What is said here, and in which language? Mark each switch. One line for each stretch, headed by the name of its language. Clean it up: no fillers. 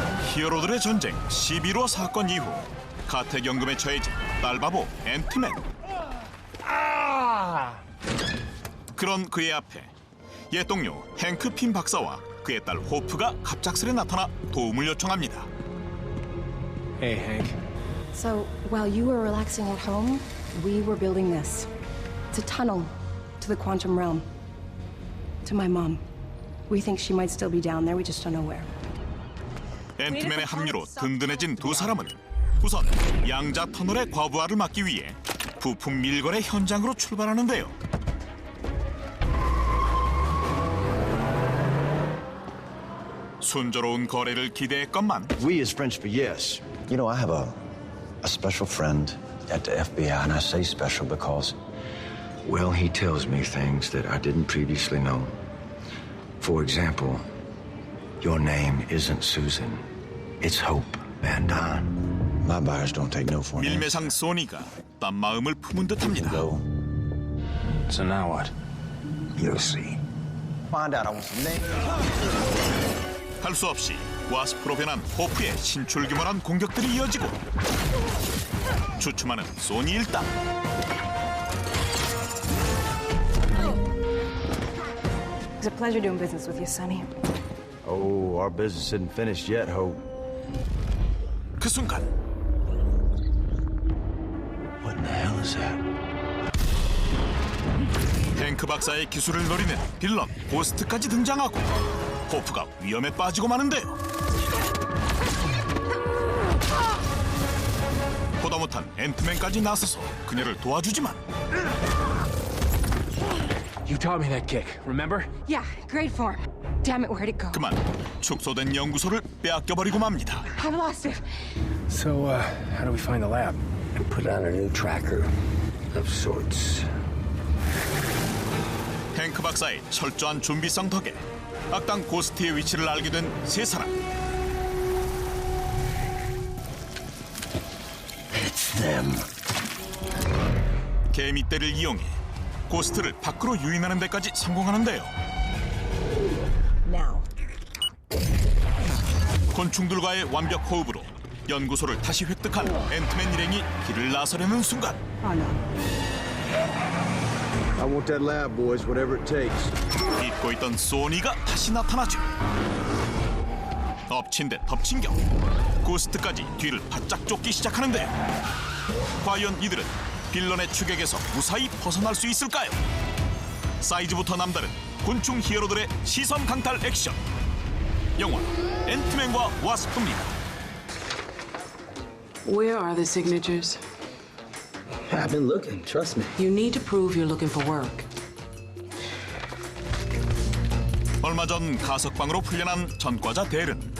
Korean: 히어로들의 전쟁 11호 사건 이후 가택연금에 처해진 딸바보 앤트맨. 그런 그의 앞에 옛 동료 행크 핀 박사와 그의 딸 호프가 갑작스레 나타나 도움을 요청합니다.
English: Hey, Hank. So, while you were relaxing at home, we were building this. It's a tunnel to the quantum realm. To my mom. We think she might still be down there, we just don't know where.
Korean: 앤트맨의 합류로 든든해진 두 사람은 우선 양자 터널의 과부하를 막기 위해 부품 밀거래 현장으로 출발하는데요. 순조로운 거래를 기대했건만
English: We as French for yes. You know, I have a special friend at the FBI, and I say special because, well, he tells me things that I didn't previously know. For example, your name isn't Susan. It's Hope Van Dyne. My buyers don't take no for an answer.
Korean: 밀매상 소니가 딴 마음을 품은 듯합니다.
English: So now what? You'll see. Find out I want some names.
Korean: 할 수 없이 와스프로 변한 호프의 신출귀몰한 공격들이 이어지고 주춤하는 소니 일당.
English: It's a pleasure doing business with you, Sonny. Oh, our business isn't finished yet, Hope.
Korean: 그 순간
English: What in the hell is that?
Korean: 탱크 박사의 기술을 노리는 빌런 고스트까지 등장하고 호프가 위험에 빠지고 마는데요. 보다 못한 앤트맨까지 나서서 그녀를 도와주지만
English: You taught me that kick, remember? Yeah, great form. Damn it, where'd it go?
Korean: 그만 축소된 연구소를 빼앗겨버리고 맙니다.
English: I've lost it. So, how do we find the lab? And put on a new tracker of sorts.
Korean: 탱크 박사의 철저한 준비성 덕에 악당 고스트의 위치를 알게 된 세 사람.
English: It's them.
Korean: 개미떼를 이용해 고스트를 밖으로 유인하는 데까지 성공하는데요.
English: Now.
Korean: 곤충들과의 완벽 호흡으로 연구소를 다시 획득한 앤트맨 일행이 길을 나서려는 순간
English: Oh no. I want that lab, boys, whatever it takes.
Korean: 잊고 있던 소니가 다시 나타나죠. 엎친 데 덮친 격 고스트까지 뒤를 바짝 쫓기 시작하는데 과연 이들은 빌런의 추격에서 무사히 벗어날 수 있을까요? 사이즈부터 남다른 곤충 히어로들의 시선 강탈 액션 영화 앤트맨과 와스프입니다.
English: Where are the signatures? I've been looking, trust me. You need to prove you're looking for work.
Korean: 얼마 전 가석방으로 풀려난 전과자 델은